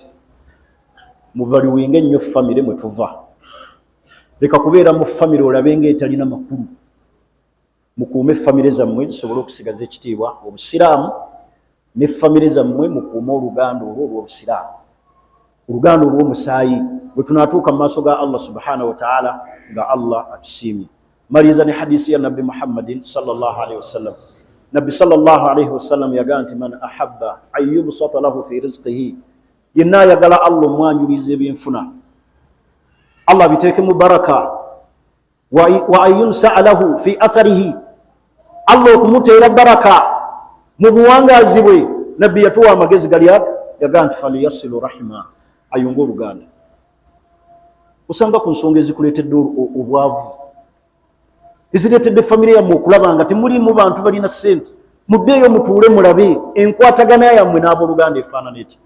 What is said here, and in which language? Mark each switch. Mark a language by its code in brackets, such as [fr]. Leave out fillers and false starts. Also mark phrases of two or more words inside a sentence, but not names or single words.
[lg] Muvaliwinga ennyo famire mwe tuva. Leka kubeera mu famire olabe ng'etalina makulu. Mukuume famire zammwe zisobole okusigaza ekitiibwa Obusiraamu, ne famire zammwe mukuume oluganda olwo olw'Obusiraamu, oluganda olw'omusaayi bwe tunaatuuka mu maaso ga Allah [ar] سبحانه وتعالى [lg] nga Allah atusiimye. Maliza ne hadisi ya Nabbi Muhammadin [ar] صلى الله عليه وسلم. Nabbi صلى الله عليه وسلم [lg] yagaa nti [ar] من أحب أن يبسط له في رزقه, [lg] yenna ayagala Allah omwanjuliza ebyenfuna, Allah biteeke mu baraka, [ar] وأن ينسأ له في أثره, [lg] Allah okumuteera baraka mu buwangaazi bwe. Nabbi yatuwa amagezi gali aga, yagaa nti [ar] فليصل رحمه, [lg] ayunge oluganda. Osanga ku nsonga ezikuleetedde obwavu, ezireetedde famire yammwe okulaba nga temuliimu bantu balina ssente, muddeeyo mutuule mulabe enkwatagana yammwe n'abooluganda efaanana etya.